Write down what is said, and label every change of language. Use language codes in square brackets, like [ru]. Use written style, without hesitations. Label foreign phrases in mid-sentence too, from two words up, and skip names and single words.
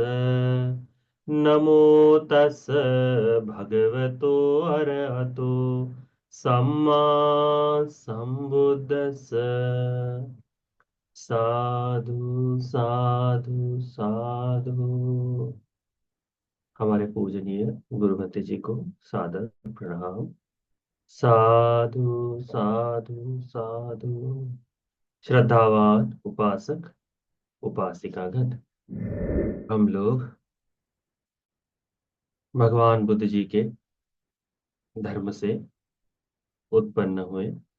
[pi] नमो तस् भगवतो अरहतो सम्मा सम्बुद्धस्स। साधु साधु साधु। [hi] हमारे पूजनीय गुरुमते जी को सादर प्रणाम। [pi] साधु साधु साधु। [hi] श्रद्धावान उपासक उपासिकागण, हम लोग भगवान बुद्ध जी के धर्म से उत्पन्न हुए।